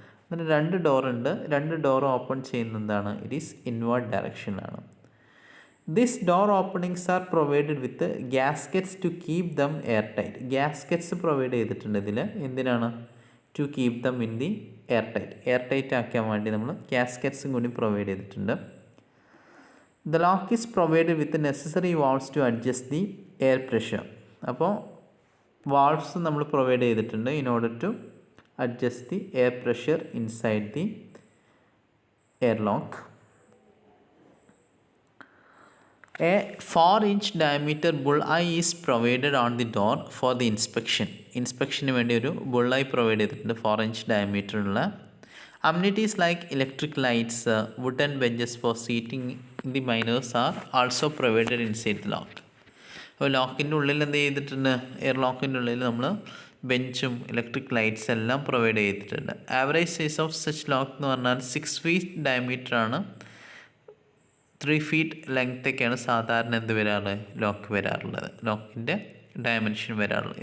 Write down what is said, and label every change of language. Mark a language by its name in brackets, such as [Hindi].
[Malayalam] അതിന് 2 ഡോറുണ്ട്. 2 door open ചെയ്യുന്നതാണ്, [English] it is [Malayalam] inward ഡയറക്ഷനിലാണ്. [English] This door openings are provided with gaskets to keep them air tight. [Malayalam] Gaskets provide ചെയ്തിട്ടുണ്ട് ഇതിൽ. എന്തിനാണ്, [English] to keep them in the air tight [Malayalam] ആക്കാൻ വേണ്ടി നമ്മൾ ഗ്യാസ്കറ്റ്സും കൂടി പ്രൊവൈഡ് ചെയ്തിട്ടുണ്ട്. [English] The lock is provided with the necessary valves to adjust the air pressure. [Malayalam] അപ്പോൾ valves നമ്മൾ പ്രൊവൈഡ് ചെയ്തിട്ടുണ്ട് [English] in order to adjust the air pressure inside the airlock. A 4-inch diameter bullseye is provided on the door for the inspection. [Malayalam] ഇൻസ്പെക്ഷന് വേണ്ടി ഒരു bullseye provide ചെയ്തിട്ടുണ്ട് 4-inch diameter ഉള്ള. [English] Amenities like electric lights, wooden benches for seating in the miners are also provided inside the lock. [Malayalam] അപ്പോൾ ലോക്കിൻ്റെ ഉള്ളിൽ എന്ത് ചെയ്തിട്ടുണ്ട്, air ലോക്കിൻ്റെ ഉള്ളിൽ നമ്മൾ ബെഞ്ചും ഇലക്ട്രിക് ലൈറ്റ്സ് എല്ലാം പ്രൊവൈഡ് ചെയ്തിട്ടുണ്ട്. [English] average size of such lock [Malayalam] എന്ന് പറഞ്ഞാൽ 6 feet ഡയമീറ്റർ ആണ്. 3 feet ലെങ്ത്തൊക്കെയാണ് സാധാരണ എന്ത് വരാറുള്ളത്, ലോക്ക് വരാറുള്ളത്, ലോക്കിൻ്റെ ഡയമെൻഷൻ വരാറുള്ളത്.